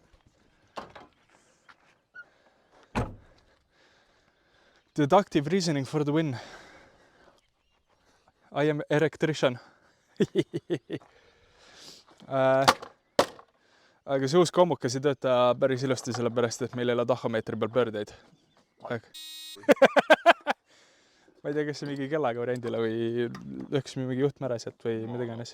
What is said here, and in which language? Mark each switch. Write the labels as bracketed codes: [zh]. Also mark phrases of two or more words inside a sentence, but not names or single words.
[en] Deductive reasoning for the win. I am electrician. [et] Aga see uus kommukas ei tööta päris ilusti, sellepärast, et meil ei ole tahomeetri peal pöördeid. Ma ei tea, kas see mingi kellaga variandile või lõhks mingi juhtmäre sealt või mida iganes.